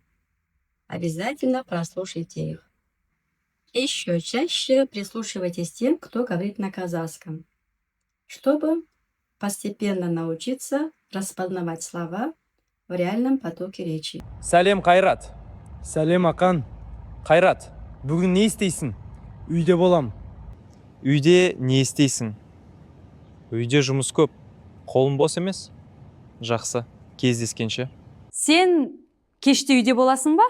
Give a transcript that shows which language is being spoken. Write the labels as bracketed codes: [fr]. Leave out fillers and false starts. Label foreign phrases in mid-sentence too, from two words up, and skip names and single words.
[ru] Обязательно прослушайте их. Еще чаще прислушивайтесь к тем, кто говорит на казахском, чтобы постепенно научиться распознавать слова в реальном потоке речи. [kk] Сәлем Қайрат. Сәлем Ақан. Қайрат, бүгін не істейсің? Үйде болам. Үйде не істейсің? Үйде жұмыс көп. Қолың бос емес? Жақсы, кездескенше. Сен кеште үйде боласың ба?